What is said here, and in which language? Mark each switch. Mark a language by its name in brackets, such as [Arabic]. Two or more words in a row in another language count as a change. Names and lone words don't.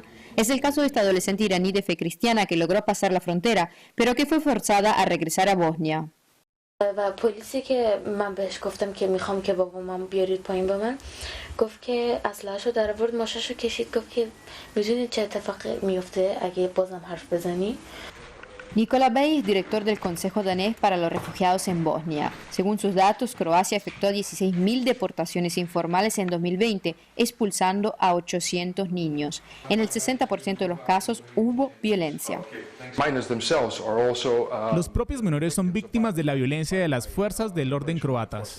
[Spanish] Es el caso de esta adolescente iraní de fe cristiana que logró pasar la frontera, pero que fue forzada a regresar a Bosnia. [Persian] و پلیسی که من بهش گفتم که میخوام که بابامو بیارید پایین با من گفت که اسلحه‌شو در آورد ماشاشو کشید گفت که میدونید چه اتفاقی میفته اگه بازم حرف بزنی. [Spanish] Nicola Bay es director del Consejo danés para los refugiados en Bosnia. Según sus datos, Croacia efectuó 16.000 deportaciones informales en 2020, expulsando a 800 niños. En el 60% de los casos hubo violencia. Los propios menores son víctimas de la violencia de las fuerzas del orden croatas.